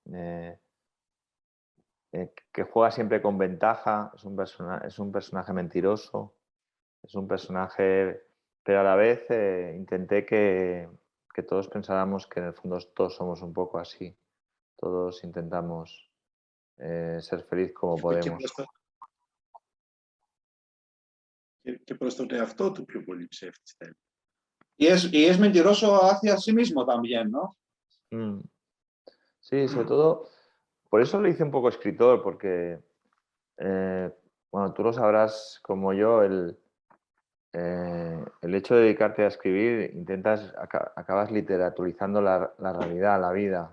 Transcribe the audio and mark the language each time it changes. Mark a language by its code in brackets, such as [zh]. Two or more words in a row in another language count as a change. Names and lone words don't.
[es] que juega siempre con ventaja, es un personaje mentiroso, es un personaje, pero a la vez intenté que todos pensáramos que en el fondo todos somos un poco así, todos intentamos ser feliz como podemos. [el] Και προς τον εαυτό του πιο πολύ ψεύτης. [es] Y es mentiroso hacia sí mismo también, ¿no? Sí, sobre todo, por eso lo hice un poco escritor, porque, bueno, tú lo sabrás como yo, el hecho de dedicarte a escribir, acabas literaturizando la realidad, la vida.